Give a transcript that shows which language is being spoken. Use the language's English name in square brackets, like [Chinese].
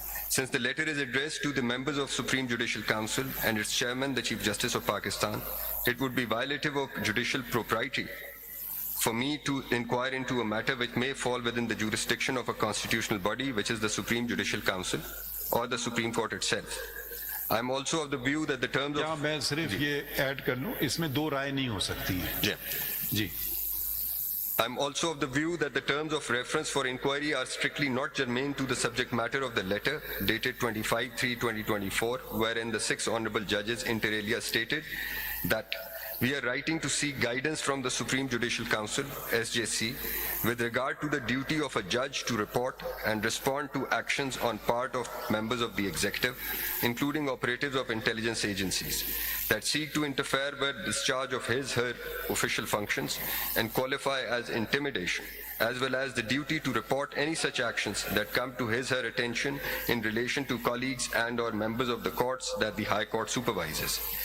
[English] Since the letter is addressed to the members of Supreme Judicial Council and its chairman, the Chief Justice of Pakistan, it would be violative of judicial propriety for me to inquire into a matter which may fall within the jurisdiction of a constitutional body, which is the Supreme Judicial Council or the Supreme Court itself. I am also of the view that the terms [Urdu] کیا [English] of... [Urdu] میں صرف یہ add کر لوں، اس میں 2 رائے نہیں ہو سکتی ہیں. جی. [English] I am also of the view that the terms of reference for inquiry are strictly not germane to the subject matter of the letter dated 25/3/2024, wherein the 6 honorable judges inter alia stated that we are writing to seek guidance from the Supreme Judicial Council, SJC, with regard to the duty of a judge to report and respond to actions on part of members of the executive, including operatives of intelligence agencies, that seek to interfere with discharge of his/her official functions and qualify as intimidation, as well as the duty to report any such actions that come to his/her attention in relation to colleagues and/or members of the courts that the High Court supervises.